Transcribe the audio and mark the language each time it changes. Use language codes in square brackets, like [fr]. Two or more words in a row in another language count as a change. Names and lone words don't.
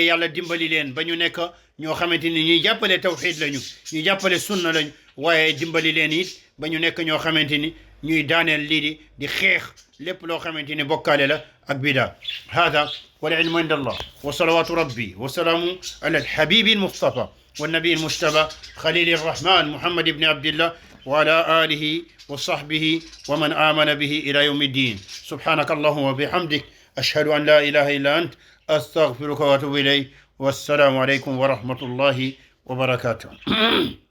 [wo] yàlla dimbali leen ba ñu nekk ñoo xamante ni ñuy jàppale tawxiid lañu ñuy jàppale sunna lañu waaye dimbali leen it ba ñu nekk ñoo xamante ni ñuy daaneel lii di xeex lépp loo xamante ni bokkaale la ak bida [ar] هذا والعلم عند الله وصلوات ربي وسلام على الحبيب المصطفى والنبي المجتبى خليل الرحمن محمد بن عبد الله وعلى آله وصحبه ومن آمن به إلى يوم الدين سبحانك اللهم وبحمدك أشهد أن لا إله إلا أنت أستغفرك وأتوب إليك والسلام عليكم ورحمة الله وبركاته